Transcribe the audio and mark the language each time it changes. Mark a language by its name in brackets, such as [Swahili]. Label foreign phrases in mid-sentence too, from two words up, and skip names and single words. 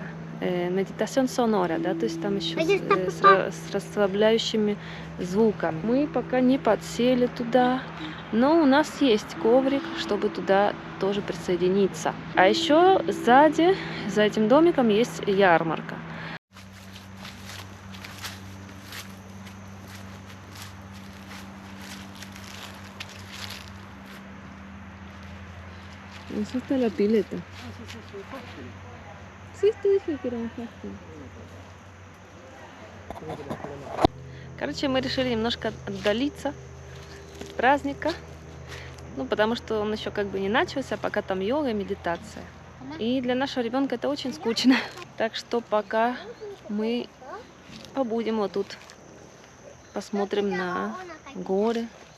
[Spanish] Meditación sonora, [Russian] да, то есть там еще с расслабляющими звуками. Мы пока не подсели туда, но у нас есть коврик, чтобы туда тоже присоединиться. А еще сзади, за этим домиком, есть ярмарка. [Spanish] Esta es la pileta. Sí, te dije que era un хостел. [Russian] Короче, мы решили немножко отдалиться от праздника. Ну, потому что он еще как бы не начался, пока там йога и медитация. И для нашего ребенка это очень скучно. Так что пока мы побудем вот тут, посмотрим на горы.